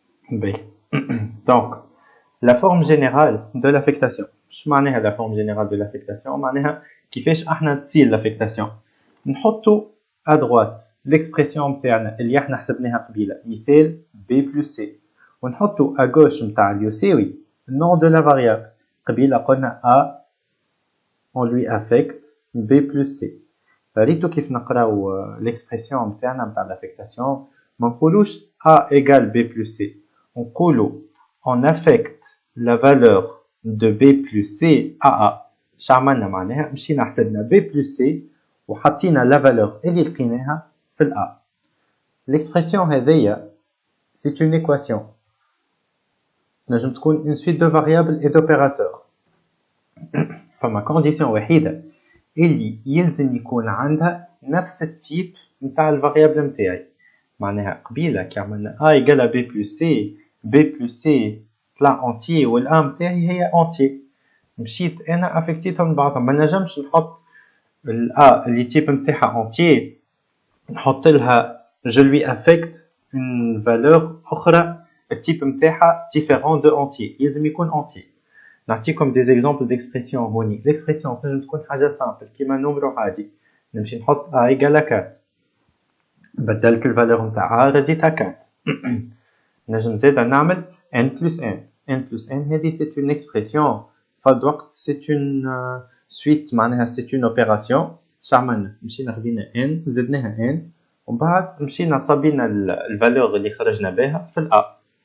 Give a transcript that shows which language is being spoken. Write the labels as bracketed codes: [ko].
[ar] باهي دونك لا فورم جينيرال دو لافيكتاسيون. اش معناها لا فورم جينيرال دو لافيكتاسيون؟ معناها كيفاش احنا تصير لافيكتاسيون. نحطو ادروات ليكسبرسيون نتاعنا اللي احنا حسبناها قبيله مثال بي بلس سي ونحطو اغوش نتاع اليساوي [fr] nom de la variable. [ar] قبيلة قلنا [fr] A, on lui affecte B plus C. [ar] ريتو كيف نقراو l'expression نتاعنا نتاع l'affectation. ما نقولوش [fr] A égale B plus C. On [ar] نقولو [fr] on affecte la valeur de B plus C à A. [ar] شعملنا معناها مشينا حسبنا B plus C وحطينا la valeur اللي لقيناها في ال A. [fr] L'expression هذيا c'est une équation. [ar] نجم تكون [fr] une suite de variables et d'opérateurs. [ar] فما condition وحيدة اللي يلزم يكون عندها نفس التيب نتاع الفاريابل نتاعي. معناها قبيلة كي عملنا [fr] A égale à B plus C, B plus C طلع entier والA [ar] نتاعي هي [fr] entier. [ar] مشيت أنا أفكتيتهم بعضهم. ما نجمش نحط الA اللي تيب نتاعها entier نحط لها [fr] je lui affecte une valeur [ar] أخرى التيب نتاعها [fr] différent de entier. [ar] يلزم يكون entier. نعطيكم [fr] des exemples d'expression [ar] هوني. l'expression تنجم تكون حاجة simple كيما نمرو عادي. نمشي نحط [fr] A égale à 4. [ar] بدلت الفالور نتاع A رديتها 4. نجم زادا نعمل n plus n. [fr] n plus n هذه c'est une expression. [ar] فهاد الوقت [fr] c'est une suite [ar] معناها [fr] c'est une opération. [ar] شعملنا مشينا خدينا n زدناها n ومن بعد مشينا صابينا الفالور اللي خرجنا بها في ال A.